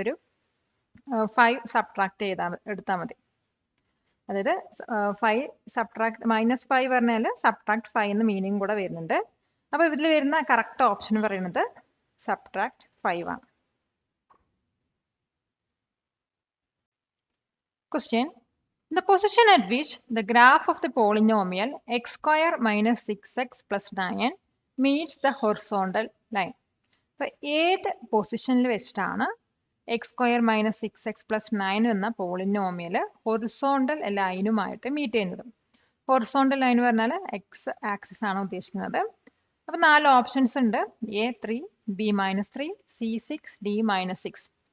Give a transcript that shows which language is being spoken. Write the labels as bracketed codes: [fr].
[ml] ഒരു 5 സബ്ട്രാക്ട് എടുത്താൽ മതി. അതായത് 5 സബ്ട്രാക്ട് -5 പറഞ്ഞാൽ സബ്ട്രാക്ട് 5 എന്ന് മീനിങ് കൂടെ വരുന്നുണ്ട്. അപ്പോൾ ഇതിൽ വരുന്ന കറക്റ്റ് ഓപ്ഷൻ പറയുന്നത് സബ്ട്രാക്ട് 5 ആണ്. [en] Question. The position at which the graph of the polynomial x square minus 6x plus 9 meets the horizontal line. [ml] അപ്പോൾ ഏത് പൊസിഷനിൽ വെച്ചിട്ടാണ് X square minus 6x plus 9 എന്ന പോളിനോമിയൽ ഹൊറിസോണ്ടൽ ലൈനുമായിട്ട് മീറ്റ് ചെയ്യുന്നത്? ഹൊറിസോണ്ടൽ ലൈൻ പറഞ്ഞാൽ X axis ആണ് ഉദ്ദേശിക്കുന്നത്. അപ്പോൾ 4 ഓപ്ഷൻസ് ഉണ്ട്. A 3, B -3, C 6, D -6.